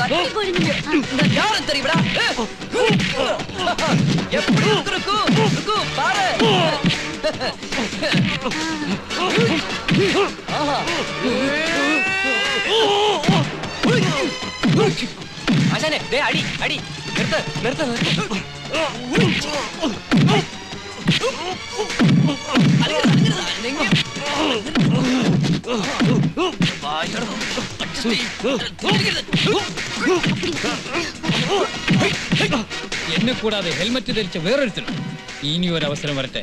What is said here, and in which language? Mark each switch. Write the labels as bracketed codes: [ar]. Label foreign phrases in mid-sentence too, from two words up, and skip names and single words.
[ta] யாரும் தெரியுமா? எப்படி இருக்கு பாரு. ஆசானே, டேய் அடி அடி. நிறுத்து நிறுத்து நிறுத்து. [ml] എന്നെ കൂടാതെ ഹെൽമറ്റ് ധരിച്ച വേറൊരുത്തനും ഇനി ഒരു അവസരം വരട്ടെ.